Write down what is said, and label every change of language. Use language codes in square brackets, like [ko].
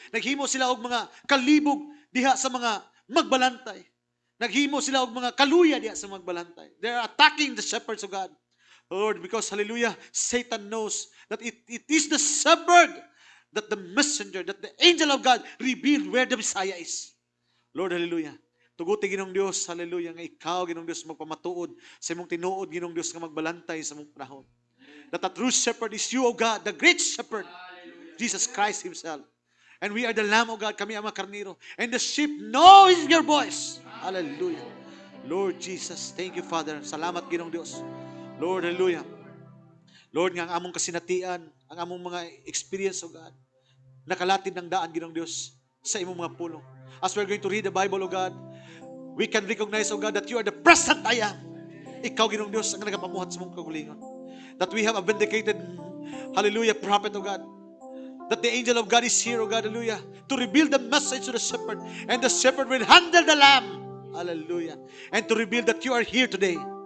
[ceb] Naghimo sila og mga kalibog diha sa mga magbalantay. Naghimo sila og mga kaluya diha sa magbalantay. [en] They are attacking the shepherds of God. Lord, because hallelujah, Satan knows that it is the shepherd that the messenger, that the angel of God revealed where the Messiah is. Lord, hallelujah. [ceb] Tuguti Ginong Dios, hallelujah, nga ikaw Ginong Dios magpamatuod sa imong tinuod Ginong Dios nga magbalantay sa imong panahon. [en] That the true shepherd is you, O God, the great shepherd, Jesus Christ Himself. And we are the Lamb of God, [ceb] kami ang mga karniro. [en] And the sheep knows your voice. Hallelujah. Lord Jesus, thank you, Father. [ceb] Salamat Ginong Dios. Lord, hallelujah. Lord, nga ang among kasinatian, ang among mga experience, O God, nakalatid ng daan Ginong Dios sa imong mga pulong. [en] As we're going to read the Bible, O God, we can recognize, O God, that you are the present I am. [ceb] Ikaw, Ginong Dios, ang nagapamuhat sa mong kagulingon. [en] That we have a vindicated, hallelujah, prophet, O God. That the angel of God is here, O God, hallelujah, to reveal the message to the shepherd. And the shepherd will handle the lamb. Hallelujah. And to reveal that you are here today.